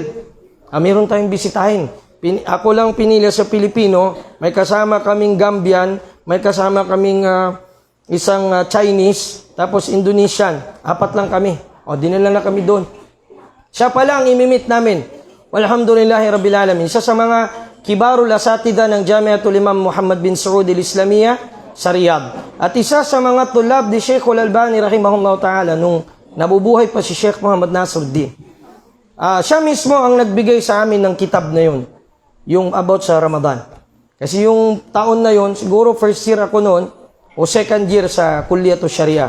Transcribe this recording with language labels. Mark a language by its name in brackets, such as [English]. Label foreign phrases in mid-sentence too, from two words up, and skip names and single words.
[Filipino] Meron tayong bisitahin. Ako lang pinili sa Pilipino, may kasama kaming Gambian, may kasama kaming isang Chinese, tapos Indonesian. 4 lang kami. Dinala na kami doon. Siya pala ang imimit namin. [Arabic] والحمد لله رب العالمين. [Filipino] Siya sa mga [Arabic] كبار الأساتذة [Filipino] ng Jamiatul Imam Muhammad bin Saud al-Islamiyah sa Riyadh. At isa sa mga tulab ni Sheikh Al-Albani [Arabic] رحمه الله تعالى [Filipino] nung nabubuhay pa si Sheikh Muhammad Nasruddin. Siya mismo ang nagbigay sa amin ng kitab na yun, yung about sa Ramadan. Kasi yung taon na yun, siguro [English] first year [Filipino] ako noon, o [English] second year [Filipino] sa Kulliyatu Sharia.